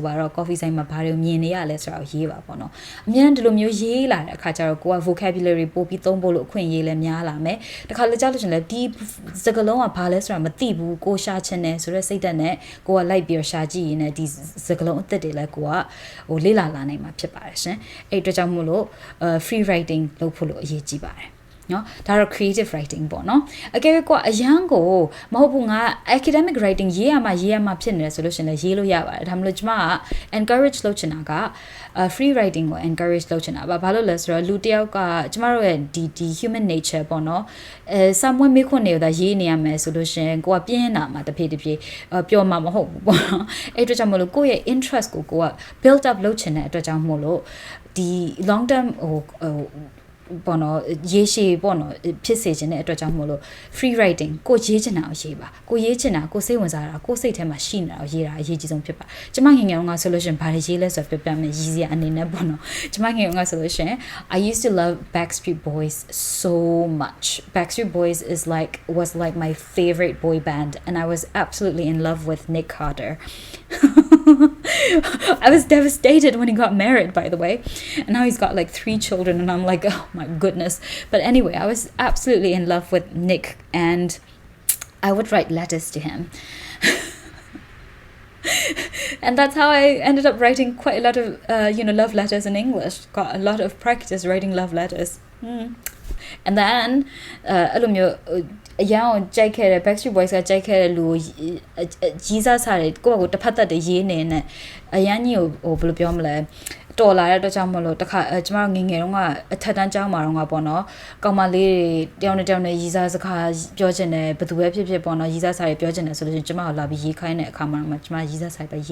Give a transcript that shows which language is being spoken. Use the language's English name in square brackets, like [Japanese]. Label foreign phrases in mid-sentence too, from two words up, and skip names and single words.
[Burmese] ပါတော့ coffee ဆိုင်မှာဘာတွေမြင်နေရလဲဆိုတာကိုရေးပါပေါ့နော်။အများကြီးဒီလိုမျိုးရေးလာတဲ့အခါကျတော့ကိုက vocabulary ပို့ပြီးသုံးဖို့လို့အခွင့်အရေးလည်းများလာမယ်။တခါလေကြားလို့ရှင်လဲဒီစကားလုံးကဘာလဲဆိုတာမသိဘူးကိုရှာချင်တယ်ဆိုတဲ့စိတ်ဓာတ်နဲ့ကိုကလိုက်ပြီးရှာကြည့်ရင်ဒီစကလုံးအသက်တွေလည်း ကိုကလေ့လာနိုင်မှာဖြစ်ပါတယ်ရှင်အဲ့အတွက်ကြောင့်မို့လို့ [English] free writing [Burmese] လုပ်ဖို့လို့အရေးကြီးပါတယ်နော်ဒါတော့ [English] creative writing [Burmese] ပေါ့နော်အကယ်၍ကိုအရန်ကိုမဟုတ်ဘူးငါ [English] academic writing [Burmese] ရေးရမှာဖြစ်နေတယ်ဆိုလို့ရှင်လည်းရေးလို့ရပါတယ်ဒါမှမဟုတ်ကျမက encourage လုပ်ချ င်တာက [English] free writing [Burmese] ကို encourage လုပ်ချင်တာဘာလို့လဲဆိုတော့လူတယောက်ကကျမတို့ရဲ့ဒီ [English] human nature [Burmese] ပေါ့နော်somewhere မေးခွန်းနေတာရေးနေရမယ်ဆိုလို့ရှင်ကိုကပြင်းတာမှာတဖြ ည်းပြောမှာမဟုတ်ဘူးပေါ့နော်အဲ့အတွက်ကြောင့်မလို့ကိုယ့်ရဲ့ interest ကိုက [English] build up [Burmese] လုပ်ချင်တဲ့အတွက်ကြောင့်မို့လို့ဒီ [English] long term [Burmese] ပေါ့နော်ရေးရှည် ပေါ့နော်ဖြစ်စေခြင်းတဲ့အတွက်ကြောင့်မို့လို့ [English] free writing [Burmese] ကိုရေးချင်တာကိုရေးပါကိုရေးချင်တာကိုစိတ်ဝင်စားတာကိုစိတ်ထဲမှာရှိနေတာကိုရေးတာအရေးကြီးဆုံးဖြစ်ပါကျမငယ်ငယ်ကဆိုလို့ရှင်ဘာတွေရေးလဲဆိုတော့ပြမယ်ရည်စရာအနေနဲ့ပေါ့နော်ကျမငယ်ငယ်ကဆိုလို့ရှင် [English] I used to love Backstreet Boys so much Backstreet Boys was like my favorite boy band and I was absolutely in love with Nick Carter I was devastated when he got married, by the way. And now he's got like 3 children, and I'm like, oh my goodness. But anyway, I was absolutely in love with Nick, and I would write letters to him. And that's how I ended up writing quite a lot of, love letters in English. Got a lot of practice writing love letters. And then, [Burmese] အရန်ကိုကြိုက်ခဲ့တဲ့ Backstreet Boys ကကြိုက်ခဲ့တဲ့လူကြီးစားစားတွေကိုယ့်ကိုတစ်ဖက်သက်တည်းရေးနေနဲ့အရန်ကြီးကိုဘယ်လိုပြောမလဲတော်လာတဲ့အတွက်ကြောင့်မလို့တခါကျမတို့ငငယ်တုန်းကအထက်တန်းကျောင်းမှာတော့ပေါ့နော်ကောင်မလေးတွေတယောက်နဲ့ရီစားစကားပြောချင်တယ်ဘယ်သူပဲဖြစ်ပေါ့နော်ရီစားစာတွေပြောချင်တယ်ဆိုလို့ကျမကိုလာပြီးရေးခိုင်းတဲ့အခါမှာကျမရီစားစာပဲ